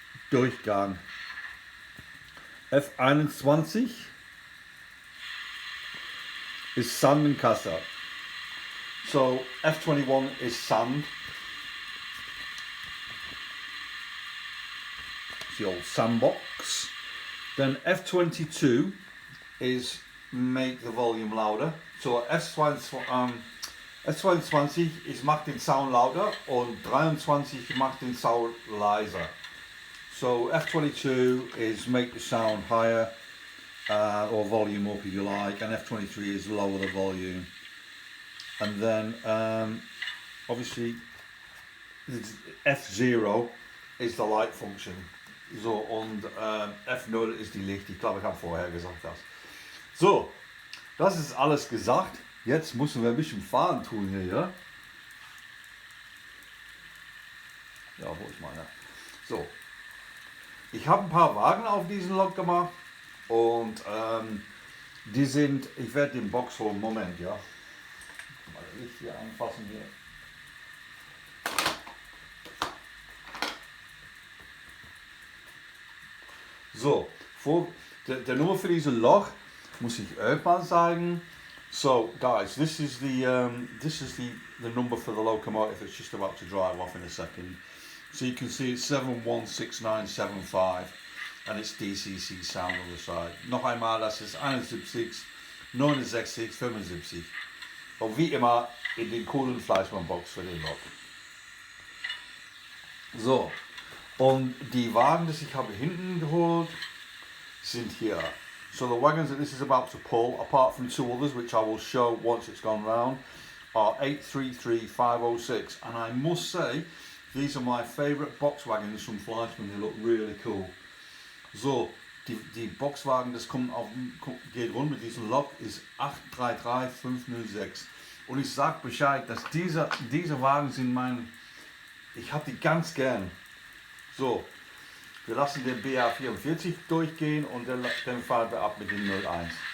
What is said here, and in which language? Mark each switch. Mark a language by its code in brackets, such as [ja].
[de] Durchgang. F21 is Sandenkasser. [en] So F21 is sand. It's the old sandbox. Then F22 is make the volume louder. [de] So F22 ist macht den Sound lauter und 23 macht den Sound leiser. [en] So F22 is make the sound higher or volume up if you like, and F23 is lower the volume. And then obviously F0 is the light function. [de] So und F0 ist die Licht. Ich glaube, ich habe vorher gesagt das. So, das ist alles gesagt. Jetzt müssen wir ein bisschen fahren tun hier, ja? Ja, wo ist meine? So, ich habe ein paar Wagen auf diesen Lok gemacht und die sind, ich werde den Box holen, Moment, ja. Mal das Licht hier anfassen hier. So, der Nummer für diesen Loch muss ich euch mal sagen. [en] So guys, this is the number for the locomotive that's just about to drive off in a second. So you can see it's 716975 and it's DCC sound on the side. [de] Noch einmal, das ist 71 69 75. Und wie immer in den coolen Fleischmann Box für den Lok. So, und die Wagen, die ich habe hinten geholt, sind hier. [en] So the wagons that this is about to pull, apart from two others which I will show once it's gone round, are 833506, and I must say these are my favourite box wagons from Fleischmann. They look really cool. [de] So, die Boxwagen, das geht rund mit diesem Lok, ist 833506. Und ich sag Bescheid, dass diese Wagen sind ich habe die ganz gern. So, wir lassen den BR01 durchgehen und dann fahren wir ab mit dem 01.